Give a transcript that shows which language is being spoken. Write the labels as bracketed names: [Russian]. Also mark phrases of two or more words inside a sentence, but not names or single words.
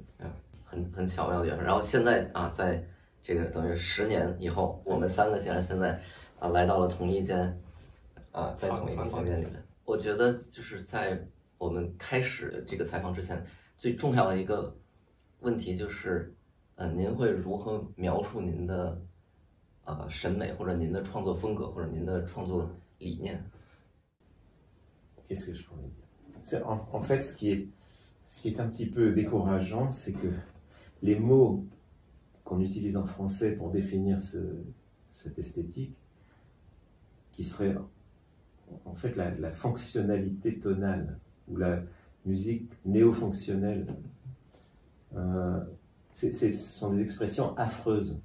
[Chinese] 很巧妙的缘分。然后现在在这个等于10年以后，我们3个竟然现在来到了同一间在同一个房间里面。我觉得就是在我们开始这个采访之前，最重要的一个问题就是您会如何描述您的审美，或者您的创作风格，或者您的创作理念？ [French] Qu'est-ce que je pourrais dire? En fait, ce qui est un petit peu décourageant, c'est que les mots qu'on utilise en français pour définir cette esthétique, qui serait en fait la fonctionnalité tonale ou la musique néo-fonctionnelle, ce sont des expressions affreuses.